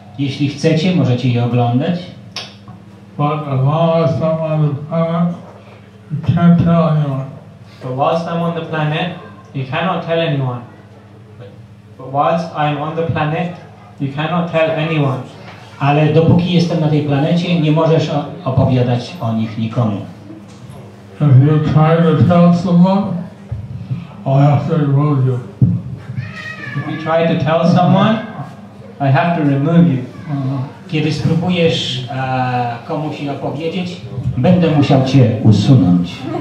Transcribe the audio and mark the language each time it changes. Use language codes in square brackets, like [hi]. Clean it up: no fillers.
[pl] Jeśli chcecie, możecie je oglądać. [en] But as long as I'm on the planet, you can't tell anyone. But whilst I'm on the planet, you cannot tell anyone. But whilst I'm on the planet, you cannot tell anyone. [pl] Ale dopóki jestem na tej planecie, nie możesz opowiadać o nich nikomu. [en] If you try to tell someone, I'll have to remove you. If you try to tell someone, I have to remove you. [pl] Kiedy spróbujesz komuś je opowiedzieć, będę musiał cię usunąć.